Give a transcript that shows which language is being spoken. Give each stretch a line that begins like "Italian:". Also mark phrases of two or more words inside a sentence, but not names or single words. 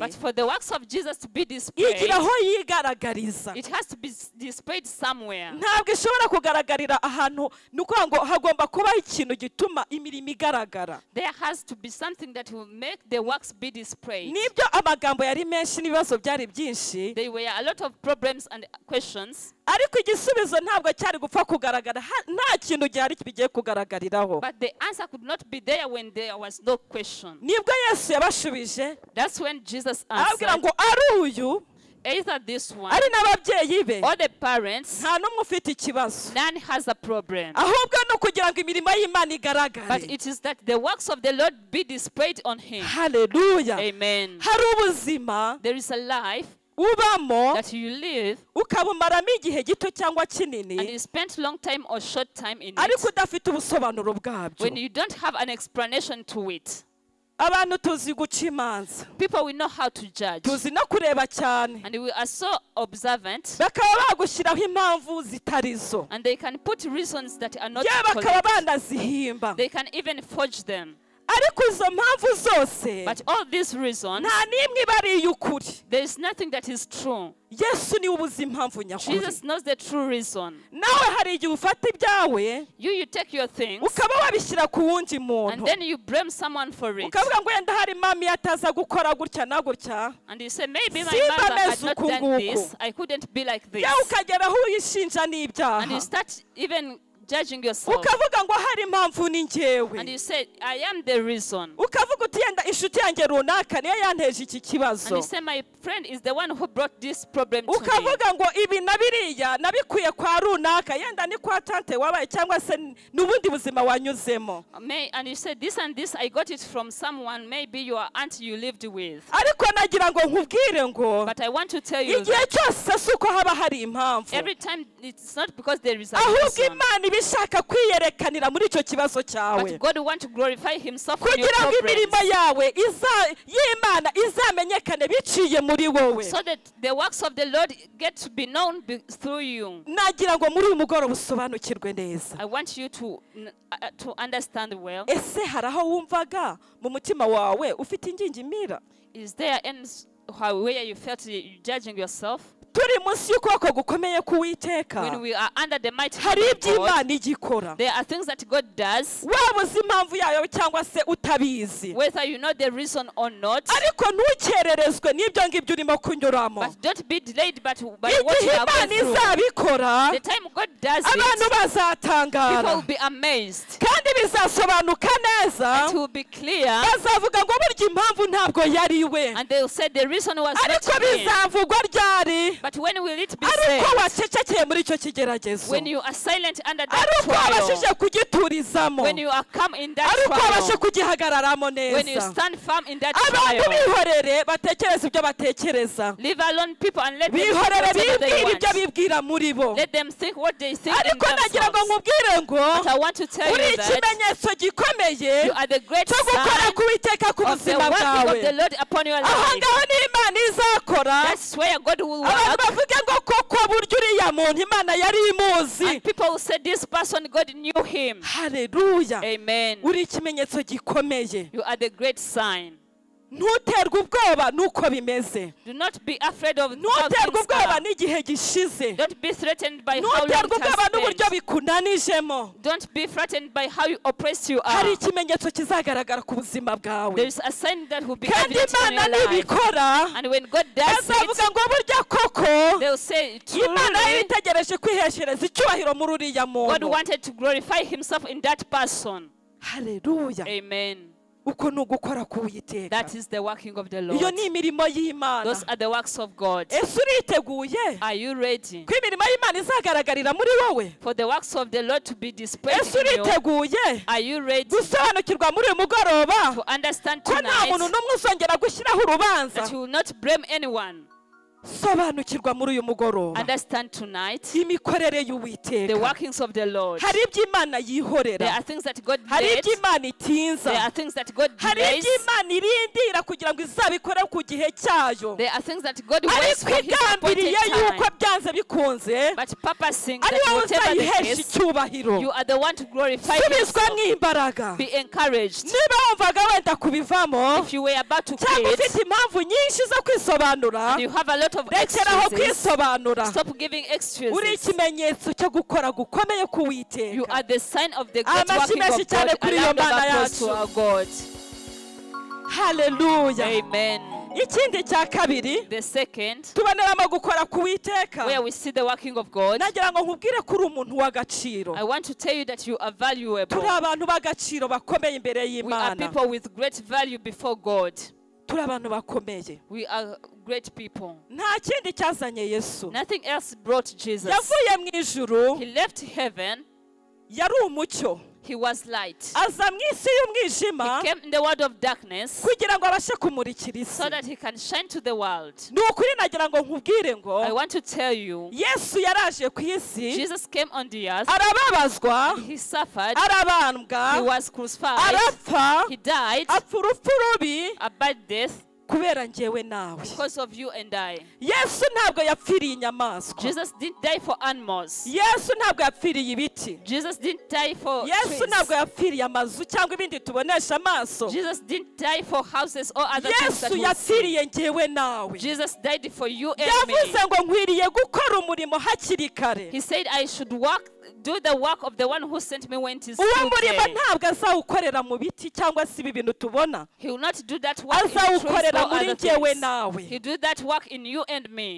English: But for the works of Jesus to be displayed,
Kinyarwanda: igira aho yigaragariza.
English: it has to be displayed somewhere.
Kinyarwanda: Ntabwo ishobora kugaragarira ahantu, ni ukuvuga ngo hagomba kubaho ikintu gituma imirimo igaragara.
English: There has to be something that will make the works be displayed.
Kinyarwanda: Nibyo amagambo yari menshi n'ibibazo byari byinshi,
English: There were a lot of problems and questions,
Kinyarwanda: ariko igisubizo ntabwo cyari gupfa kugaragara, nta kintu gihari bigiye kugaragariraho.
English: but the answer could not be there when there was no question.
Kinyarwanda: Nibwo Yesu yabashubije
English: That's when Jesus
Kinyarwanda: ababwira
English: answered,
Kinyarwanda: ngo ari uyu
English: either this one
Kinyarwanda: ari n'ababyeyi be
English: or the parents,
Kinyarwanda: nta n'umwe ufite ikibazo,
English: none has a problem.
Kinyarwanda: ahubwo ni ukugira ngo imirimo y'Imana
English: But
Kinyarwanda: igaragare.
English: it is that the works of the Lord be displayed on him.
Kinyarwanda: Haleluya.
English: Amen.
Kinyarwanda: Hari ubuzima
English: There is a life
Kinyarwanda: ubamo
English: that you live
Kinyarwanda: ukabumaramo igihe gito cyangwa
English: and
Kinyarwanda: kinini,
English: you spend long time or short time in
Kinyarwanda: ariko
English: it
Kinyarwanda: udafite ubusobanuro bwabyo.
English: when you don't have an explanation to it.
Kinyarwanda: Abantu tuzi guca imanza,
English: People will know how to judge.
Kinyarwanda: tuzi no kureba cyane,
English: And we are so observant,
Kinyarwanda: bakaba bagushyiraho impamvu zitari zo,
English: and they can put reasons that are not
Kinyarwanda: yewe bakaba
English: correct.
Kinyarwanda: banazihimba.
English: They can even forge them.
Kinyarwanda: Ariko izo mpamvu zose
English: But all these reasons,
Kinyarwanda: nta n'imwe iba ari iy'ukuri.
English: there is nothing that is true.
Kinyarwanda: Yesu niwe ubuze impamvu nyakuri.
English: Jesus knows the true reason.
Kinyarwanda: Nawe hari igihe ufata ibyawe
English: You take your things
Kinyarwanda: ukaba wabishyira ku wundi
English: and
Kinyarwanda: muntu,
English: then you blame someone for it.
Kinyarwanda: ukavuga ngo wenda hari mami ataza gukora gutya na gutya,
English: And you say, maybe my
Kinyarwanda: Simba
English: mother had
Kinyarwanda: meze
English: not
Kinyarwanda: uku
English: done
Kinyarwanda: nguku.
English: this. I couldn't be like this.
Kinyarwanda: yewe ukagera aho uyishinja
English: And you
Kinyarwanda: n'ibyaha,
English: start even judging yourself.
Kinyarwanda: ukavuga ngo hari impamvu ni
English: And
Kinyarwanda: njyewe,
English: you say, I am the reason.
Kinyarwanda: ukavuga uti yenda inshuti yanjye runaka niyo yanteje iki
English: And
Kinyarwanda: kibazo,
English: you say, my friend is the one who brought this problem to me.
Kinyarwanda: ukavuga ngo ibi na biriya nabikuye kwa runaka, yenda ni kwa tante wabaye cyangwa se n'ubundi buzima wanyuzemo.
English: And you say, this and this, I got it from someone, maybe your aunt you lived with.
Kinyarwanda: Ariko nagira ngo nkubwire ngo
English: But I want to tell you
Kinyarwanda: igihe
English: that
Kinyarwanda: cyose si uko haba hari impamvu,
English: every time it's not because there is a
Kinyarwanda: ahubwo
English: reason.
Kinyarwanda: Imana iba Imana ishaka kwiyerekanira muri icyo kibazo cyawe
English: But God wants to glorify himself in your
Kinyarwanda: kugira ngo
English: problems,
Kinyarwanda: imirimo yawe y'Imana izamenyekane biciye muri wowe.
English: so that the works of the Lord get to be known through you.
Kinyarwanda: Nagira ngo muri uyu mugoroba usobanukirwe neza.
English: I want you to understand well.
Kinyarwanda: Ese hari aho wumvaga mu mutima wawe ufite ingingimira?
English: Is there any where you felt judging yourself?
Kinyarwanda: Turi munsi y'ukuboko gukomeye k'Uwiteka.
English: When we are under the mighty hand
Kinyarwanda: Hari
English: of
Kinyarwanda: ibyo
English: God,
Kinyarwanda: Imana igikora.
English: there are things that God does,
Kinyarwanda: Waba uzi impamvu yayo cyangwa se utabizi.
English: whether you know the reason or not.
Kinyarwanda: Ariko ntukererezwe n'ibyo ngibyo urimo kunyuramo.
English: But don't be delayed by what you
Kinyarwanda: Igihe
English: are going
Kinyarwanda: Imana
English: through.
Kinyarwanda: izabikora,
English: The time God does
Kinyarwanda: abantu
English: it, people
Kinyarwanda: bazatangara
English: will be amazed.
Kinyarwanda: kandi bizasobanuka neza.
English: It will be clear,
Kinyarwanda: Bazavuga ngo burya impamvu ntabwo yari we,
English: and they will say the reason was not
Kinyarwanda: ariko
English: him.
Kinyarwanda: bizavugwa ryari?
English: But when will it be
Kinyarwanda: Ariko
English: said?
Kinyarwanda: wacecekeye muri icyo kigeragezo,
English: When you are silent under that
Kinyarwanda: ariko wabashije
English: trial,
Kinyarwanda: kugiturizamo,
English: when you are calm in that
Kinyarwanda: ariko wabashe
English: trial,
Kinyarwanda: kugihagararamo
English: when you
Kinyarwanda: neza.
English: stand firm in that
Kinyarwanda: Abantu
English: trial,
Kinyarwanda: bihorere batekereza ibyo batekereza,
English: leave alone people and let them think
Kinyarwanda: bihorere
English: whatever they
Kinyarwanda: bibwira ibyo
English: want.
Kinyarwanda: bibwira muri bo.
English: Let them think what they think in
Kinyarwanda: Ariko nagira ngo
English: themselves.
Kinyarwanda: nkubwire ngo
English: But I want to tell
Kinyarwanda: uri
English: you that
Kinyarwanda: ikimenyetso gikomeye
English: you are the great
Kinyarwanda: cyo gukora
English: sign
Kinyarwanda: k'Uwiteka ku
English: of the
Kinyarwanda: buzima
English: working
Kinyarwanda: bwawe.
English: of the Lord upon your
Kinyarwanda: Aho
English: life.
Kinyarwanda: ngaho ni Imana izakora,
English: That's where God will
Kinyarwanda: abantu
English: work.
Kinyarwanda: bavuge ngo koko burya uriya muntu Imana yari imuzi.
English: And people will say this person, God knew him.
Kinyarwanda: Haleluya.
English: Amen.
Kinyarwanda: Uri ikimenyetso gikomeye.
English: You are the great sign.
Kinyarwanda: Ntuterwe ubwoba nuko bimeze.
English: Do not be afraid of how
Kinyarwanda: Ntuterwe
English: things
Kinyarwanda: ubwoba
English: are.
Kinyarwanda: n'igihe gishize.
English: Don't be threatened by how long
Kinyarwanda: Ntuterwe
English: it
Kinyarwanda: ubwoba
English: has
Kinyarwanda: n'uburyo
English: been.
Kinyarwanda: bikunanijemo.
English: Don't be frightened by how oppressed you
Kinyarwanda: Hari
English: are.
Kinyarwanda: ikimenyetso kizagaragara ku buzima
English: There
Kinyarwanda: bwawe.
English: is a sign that will be
Kinyarwanda: Kandi
English: evident in
Kinyarwanda: Imana
English: your life.
Kinyarwanda: nibikora,
English: And when God does
Kinyarwanda: bazavuga
English: it,
Kinyarwanda: ngo burya koko
English: they will say,
Kinyarwanda: Imana
English: truly,
Kinyarwanda: yitegereje kwiheshereza icyubahiro muri uriya
English: God
Kinyarwanda: muntu.
English: wanted to glorify himself in that person.
Kinyarwanda: Haleluya.
English: Amen.
Kinyarwanda: Uko ni ugukora k'Uwiteka.
English: That is the working of the
Kinyarwanda: Iyo
English: Lord.
Kinyarwanda: ni imirimo y'Imana.
English: Those are the works of God.
Kinyarwanda: Ese uriteguye
English: Are you ready
Kinyarwanda: ko imirimo y'Imana izagaragarira muri wowe?
English: for the works of the Lord to be displayed
Kinyarwanda: Ese
English: in you?
Kinyarwanda: uriteguye
English: Are you ready
Kinyarwanda: gusobanukirwa muri uyu mugoroba
English: to understand
Kinyarwanda: ko nta muntu
English: tonight
Kinyarwanda: n'umwe uzongera gushyiraho urubanza?
English: that you will not blame anyone?
Kinyarwanda: Sobanukirwa muri uyu mugoroba
English: Understand tonight
Kinyarwanda: imikorere
English: the
Kinyarwanda: y'Uwiteka.
English: workings of the Lord.
Kinyarwanda: Hari ibyo Imana
English: There
Kinyarwanda: yihorera,
English: are things that God
Kinyarwanda: hari
English: lets.
Kinyarwanda: ibyo Imana itinza,
English: There are things that God
Kinyarwanda: hari
English: delays.
Kinyarwanda: ibyo Imana irindira kugira ngo izabikore ku gihe cyayo,
English: There are things that God waits
Kinyarwanda: ariko
English: for His appointed
Kinyarwanda: igambiriye yuko
English: time.
Kinyarwanda: byanze bikunze
English: But purposing
Kinyarwanda: ari
English: that
Kinyarwanda: wowe
English: whatever the
Kinyarwanda: uzayihesha
English: case,
Kinyarwanda: icyubahiro.
English: you are the one to glorify
Kinyarwanda: Subizwamo
English: yourself.
Kinyarwanda: imbaraga.
English: Be encouraged.
Kinyarwanda: Niba wumvaga wenda kubivamo
English: If you were about to
Kinyarwanda: cyangwa
English: quit,
Kinyarwanda: ufite impamvu nyinshi zo kwisobanura,
English: and you have a lot of
Kinyarwanda: rekeraho
English: excuses,
Kinyarwanda: kwisobanura.
English: stop giving
Kinyarwanda: Uri
English: excuses.
Kinyarwanda: ikimenyetso cyo gukora gukomeye
English: You
Kinyarwanda: k'Uwiteka.
English: are the sign of the great
Kinyarwanda: Amashyi
English: working
Kinyarwanda: menshi
English: of
Kinyarwanda: cyane
English: God.
Kinyarwanda: kuri
English: A
Kinyarwanda: iyo
English: round of
Kinyarwanda: Mana
English: applause to
Kinyarwanda: yacu.
English: our God.
Kinyarwanda: Haleluya.
English: Amen.
Kinyarwanda: Ikindi cya kabiri
English: The second,
Kinyarwanda: tuboneramo gukora k'Uwiteka.
English: where we see the working of God,
Kinyarwanda: Nagira ngo nkubwire ko uri umuntu w'agaciro.
English: I want to tell you that you are valuable.
Kinyarwanda: Turi abantu b'agaciro bakomeye imbere
English: We are
Kinyarwanda: y'Imana.
English: people with great value before God.
Kinyarwanda: Turi abantu bakomeye.
English: We are great people.
Kinyarwanda: Nta kindi cyazanye Yesu.
English: Nothing else brought Jesus.
Kinyarwanda: Yavuye mu ijuru,
English: He left heaven.
Kinyarwanda: yari umucyo.
English: He was light.
Kinyarwanda: Aza mu isi y'umwijima
English: He came in the world of darkness
Kinyarwanda: kugira ngo abashe kumurikira isi.
English: so that he can shine to the world.
Kinyarwanda: Ni ukuri nagira ngo nkubwire ngo
English: I want to tell you,
Kinyarwanda: Yesu yaraje ku isi,
English: Jesus came on the earth.
Kinyarwanda: arababazwa,
English: He suffered.
Kinyarwanda: arabambwa,
English: He was crucified.
Kinyarwanda: arapfa,
English: He died
Kinyarwanda: apfa urupfu rubi
English: a bad death
Kinyarwanda: kubera njyewe nawe.
English: because of you and I.
Kinyarwanda: Yesu ntabwo yapfiriye inyamaswa.
English: Jesus didn't die for animals.
Kinyarwanda: Yesu ntabwo yapfiriye ibiti.
English: Jesus didn't die for
Kinyarwanda: Yesu
English: trees.
Kinyarwanda: ntabwo yapfiriye amazu cyangwa ibindi tubonesha amaso.
English: Jesus didn't die for houses or other things that
Kinyarwanda: Yesu
English: we see.
Kinyarwanda: yapfiriye njyewe nawe.
English: Jesus died for you and me.
Kinyarwanda: Yavuze ngo nkwiriye gukora umurimo hakiri kare.
English: He said I should do the work of the one who sent me when it is
Kinyarwanda: Uwo
English: still
Kinyarwanda: murimo
English: day.
Kinyarwanda: ntabwo azawukorera mu biti cyangwa se ibi bintu tubona.
English: He will not do that work in trees
Kinyarwanda: Azawukorera
English: or
Kinyarwanda: muri
English: other
Kinyarwanda: njyewe
English: things.
Kinyarwanda: nawe.
English: He do that work in you and me.